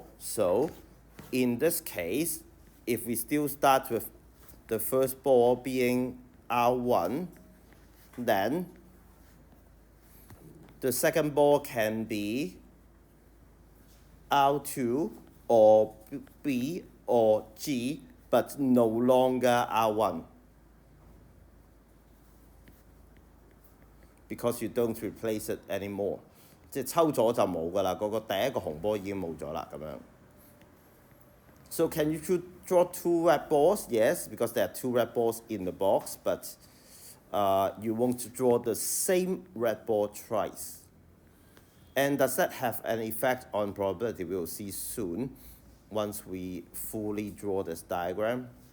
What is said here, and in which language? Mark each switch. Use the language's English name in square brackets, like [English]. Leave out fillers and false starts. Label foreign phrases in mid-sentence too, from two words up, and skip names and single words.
[English] So in this case, if we still start with the first ball being R1, then the second ball can be R2 or B or G, but no longer R1. Because you don't replace it anymore. [Cantonese] 即係抽咗就冇㗎啦，嗰個第一個紅波已經冇咗啦咁樣。 [English] So can you draw 2 red balls? Yes, because there are 2 red balls in the box, but you won't draw the same red ball twice. And does that have an effect on probability? We will see soon once we fully draw this diagram.